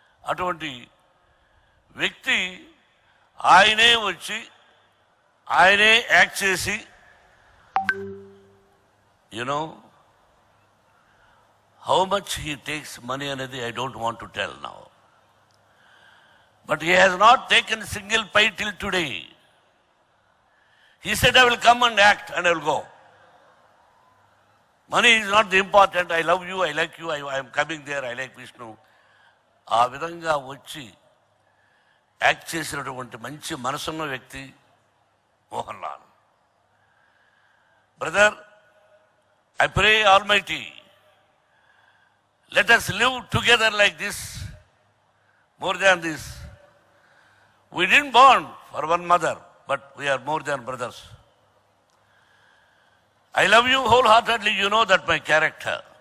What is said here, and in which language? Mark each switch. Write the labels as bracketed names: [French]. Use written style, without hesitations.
[Telugu] అటువంటి వ్యక్తి ఆయనే వచ్చి ఆయనే యాక్ట్ చేసి, [English] You know how much he takes money అనేది I don't want to tell now, but he has not taken single pie till today. He said, I will come and act and I will go. Money is not the important. I love you, I like you, I am coming there, I like Vishnu. [Telugu] ఆ విధంగా వచ్చి act చేసినటువంటి మంచి మనసున్న వ్యక్తి Mohan Lal. Brother, [English] I pray Almighty, let us live together like this, more than this. We didn't born for one mother, but we are more than brothers. I love you wholeheartedly, you know that my character.